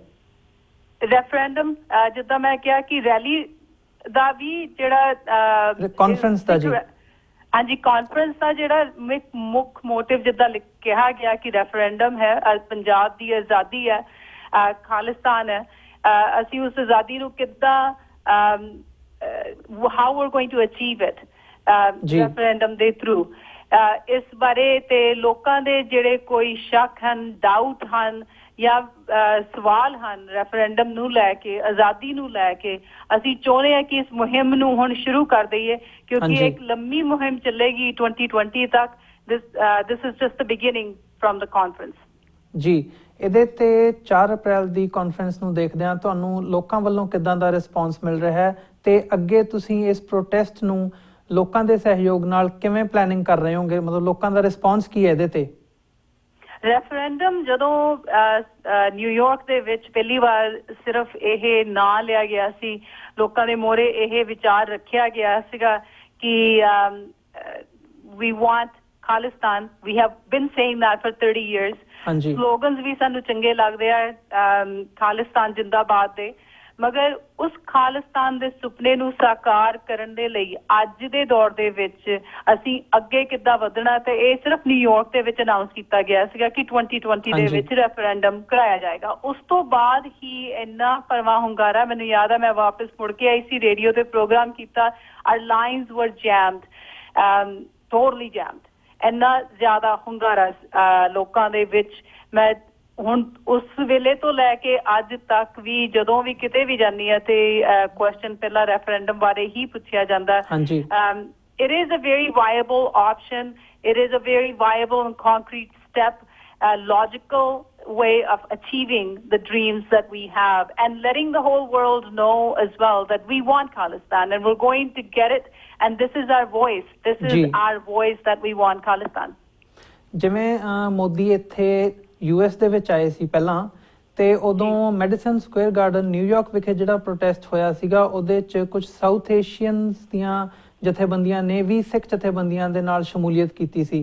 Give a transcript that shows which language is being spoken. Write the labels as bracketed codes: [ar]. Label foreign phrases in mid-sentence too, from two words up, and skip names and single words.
[pa] ਰੈਫਰੈਂਡਮ ਜਿੱਦਾਂ ਮੈਂ ਕਿਹਾ ਕਿ ਰੈਲੀ ਦਾ ਵੀ ਜਿਹੜਾ ਕਾਨਫਰੰਸ ਦਾ ਜੀ ਹਾਂਜੀ ਕਾਨਫਰੰਸ ਦਾ ਜਿਹੜਾ ਮੁੱਖ ਮੋਟਿਵ ਜਿੱਦਾਂ ਕਿਹਾ ਗਿਆ ਕਿ ਰੈਫਰੈਂਡਮ ਹੈ, ਪੰਜਾਬ ਦੀ ਆਜ਼ਾਦੀ ਹੈ, ਖਾਲਿਸਤਾਨ ਹੈ, ਅਸੀਂ ਉਸ ਆਜ਼ਾਦੀ ਨੂੰ ਕਿੱਦਾਂ [en] how we're going to achieve it referendum [pa] ਦੇ through ਇਸ ਬਾਰੇ ਤੇ ਲੋਕਾਂ ਦੇ ਜਿਹੜੇ ਕੋਈ ਸ਼ੱਕ ਹਨ, ਡਾਊਟ ਹਨ ਜਾਂ ਸਵਾਲ ਹਨ ਰੈਫਰੈਂਡਮ ਨੂੰ ਲੈ ਕੇ, ਆਜ਼ਾਦੀ ਨੂੰ ਲੈ ਕੇ, ਅਸੀਂ ਚਾਹੁੰਦੇ ਹਾਂ ਕਿ ਇਸ ਮੁਹਿੰਮ ਨੂੰ ਹੁਣ ਸ਼ੁਰੂ ਕਰ ਦਈਏ ਕਿਉਂਕਿ ਇੱਕ ਲੰਮੀ ਮੁਹਿੰਮ ਚੱਲੇਗੀ 2020 ਤੱਕ। [en] this is just the beginning from the conference [pa] ਜੀ। ਇਹਦੇ ਤੇ 4 ਅਪ੍ਰੈਲ ਦੀ ਕਾਨਫਰੰਸ ਨੂੰ ਦੇਖਦੇ ਹਾਂ, ਤੁਹਾਨੂੰ ਲੋਕਾਂ ਵੱਲੋਂ ਕਿੱਦਾਂ ਦਾ ਰਿਸਪੌਂਸ ਮਿਲ ਰਿਹਾ ਹੈ ਤੇ ਅੱਗੇ ਤੁਸੀਂ ਇਸ ਪ੍ਰੋਟੈਸਟ ਨੂੰ ਲੋਕਾਂ ਦੇ ਸਹਿਯੋਗ ਨਾਲ ਕਿਵੇਂ ਪਲੈਨਿੰਗ ਕਰ ਰਹੇ ਹੋਗੇ, ਮਤਲਬ ਲੋਕਾਂ ਦਾ ਰਿਸਪੌਂਸ ਕੀ ਹੈ ਇਹਦੇ ਤੇ? ਰੈਫਰੈਂਡਮ ਜਦੋਂ ਨਿਊਯਾਰਕ ਦੇ ਵਿੱਚ ਪਹਿਲੀ ਵਾਰ ਸਿਰਫ ਇਹ ਨਾਂ ਲਿਆ ਗਿਆ ਸੀ, ਲੋਕਾਂ ਦੇ ਮੋਹਰੇ ਇਹ ਵਿਚਾਰ ਰੱਖਿਆ ਗਿਆ ਸੀਗਾ ਕਿ [en] we want Khalistan, we have been saying that for 30 years, [pa] ਸਲੋਗਨਸ ਵੀ ਸਾਨੂੰ ਚੰਗੇ ਲੱਗਦੇ ਆ ਖਾਲਿਸਤਾਨ ਜਿੰਦਾਬਾਦ ਦੇ, ਮਗਰ ਉਸ ਖਾਲਿਸਤਾਨ ਦੇ ਸੁਪਨੇ ਨੂੰ ਸਾਕਾਰ ਕਰਨ ਦੇ ਲਈ ਅੱਜ ਦੇ ਦੌਰ ਦੇ ਵਿੱਚ ਅਸੀਂ ਅੱਗੇ ਕਿੱਦਾਂ ਵਧਣਾ, ਤੇ ਇਹ ਸਿਰਫ ਨਿਊਯਾਰਕ ਦੇ ਵਿੱਚ ਅਨਾਉਂਸ ਕੀਤਾ ਗਿਆ ਸੀਗਾ ਕਿ 2020 ਦੇ ਵਿੱਚ ਰੈਫਰੈਂਡਮ ਕਰਾਇਆ ਜਾਏਗਾ। ਉਸ ਤੋਂ ਬਾਅਦ ਹੀ ਇੰਨਾ ਭਰਵਾਂ ਹੁੰਗਾਰਾ, ਮੈਨੂੰ ਯਾਦ ਆ ਮੈਂ ਵਾਪਸ ਮੁੜ ਕੇ ਆਈ ਸੀ, ਰੇਡੀਓ ਤੇ ਪ੍ਰੋਗਰਾਮ ਕੀਤਾ, [en] our lines were jammed, totally jammed, [pa] ਇੰਨਾ ਜ਼ਿਆਦਾ ਹੁੰਗਾਰਾ ਲੋਕਾਂ ਦੇ ਵਿੱਚ। ਮੈਂ ਹੁਣ ਉਸ ਵੇਲੇ ਤੋਂ ਲੈ ਕੇ ਅੱਜ ਤੱਕ ਵੀ ਜਦੋਂ ਵੀ ਕਿਤੇ ਵੀ ਜਾਂਦੀ ਹਾਂ ਤੇ ਕੁਐਸਚਨ ਪਹਿਲਾਂ ਰੈਫਰੈਂਡਮ ਬਾਰੇ ਹੀ ਪੁੱਛਿਆ ਜਾਂਦਾ। [en] It is a very viable option. It is a very viable and concrete step, a logical way of achieving the dreams that we have and letting the whole world know as well that we want Khalistan and we're going to get it, and this is our voice. This is our voice that we want Khalistan. [pa] ਜਿਵੇਂ ਮੋਦੀ ਇੱਥੇ US ਦੇ ਵਿੱਚ ਆਏ ਸੀ ਪਹਿਲਾਂ, ਤੇ ਉਦੋਂ ਮੈਡੀਸਨ ਸਕੁਅਰ ਗਾਰਡਨ ਨਿਊਯਾਰਕ ਵਿਖੇ ਜਿਹੜਾ ਪ੍ਰੋਟੈਸਟ ਹੋਇਆ ਸੀਗਾ ਉਹਦੇ 'ਚ ਕੁਝ ਸਾਊਥ ਏਸ਼ੀਅਨਸ ਦੀਆਂ ਜਥੇਬੰਦੀਆਂ ਨੇ ਵੀ ਸਿੱਖ ਜਥੇਬੰਦੀਆਂ ਦੇ ਨਾਲ ਸ਼ਮੂਲੀਅਤ ਕੀਤੀ ਸੀ।